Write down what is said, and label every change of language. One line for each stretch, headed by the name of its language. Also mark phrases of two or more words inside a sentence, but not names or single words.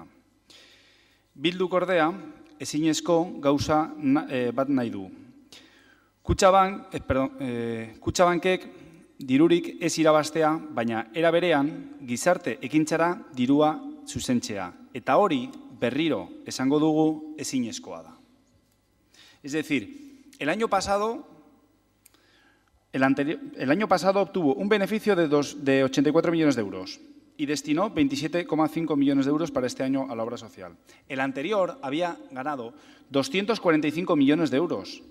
Basque: Bilduk ordea, ezinezko gauza bat nahi du. Kutxabankek dirurik ez irabaztea, baina era berean gizarte ekintzara dirua zuzentzea. Eta hori berriro esango dugu ezinezkoa da.
Spanish: Es decir, el año pasado obtuvo un beneficio de 84 millones de euros y destinó 27,5 millones de euros para este año a la obra social. El anterior había ganado 245 millones de euros.